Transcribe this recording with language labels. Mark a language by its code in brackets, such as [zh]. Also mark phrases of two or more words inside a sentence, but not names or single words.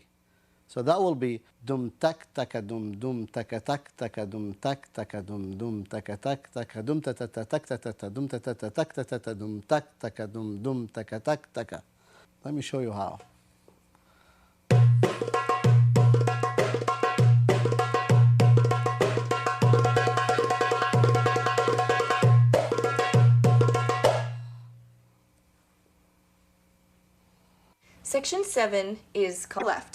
[en] So that will be dum tak taka dum dum taka tak taka dum tak taka dum dum taka tak taka dum ta ta ta tak ta ta ta dum ta ta ta tak ta ta ta dum tak taka dum dum taka tak taka. Let me show you how. Section 7 is called left.